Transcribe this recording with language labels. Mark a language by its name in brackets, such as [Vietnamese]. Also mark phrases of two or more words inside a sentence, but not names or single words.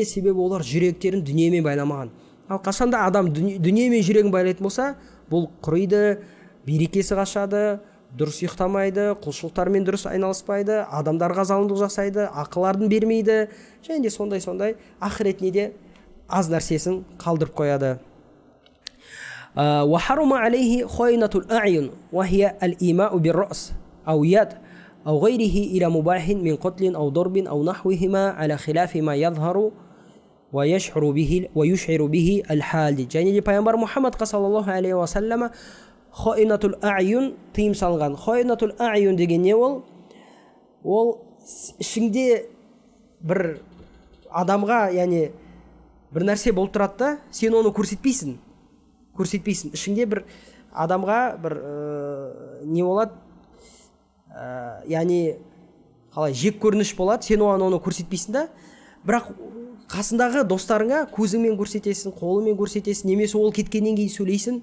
[Kazakh] Себебі олар жүректерін дүниемен байламаған. Ал қашанда адам дүниемен жүрегін байлайтын болса, бұл құриды, берекесі қашады, дұрыс ұйықтамайды, құлшылықтармен дұрыс айналыспайды, адамдарға залымдық жасайды, ақыларын бермейді, және де сондай ақыретіне де аз нәрсесін қалдырып қояды. [Arabic] وحرم عليه خينة الأعين وهي الإيماء بالرأس أو يد أو غيره إلى مباح من قتل أو ضرب أو نحوهما على خلاف ما يظهر ويشعر به الحال. [Kazakh] және де пайғамбар Мұхаммад [Arabic] صلى الله عليه وسلم خائنة الأعين [Kazakh] тыйым салынған. [Arabic] خائنة الأعين [Kazakh] деген не ол? Ол ішіңде бір адамға, яғни бір нәрсе болып тұрады да, сен оны көрсетпейсің. Ішіңде бір адамға бір не болады, яғни қалай жек көрініш болады, сен оны көрсетпейсің да, бірақ қасындағы достарыңа көзіңмен көрсетесің, қолымен көрсетесің, немесе ол кеткеннен кейін сөйлейсің.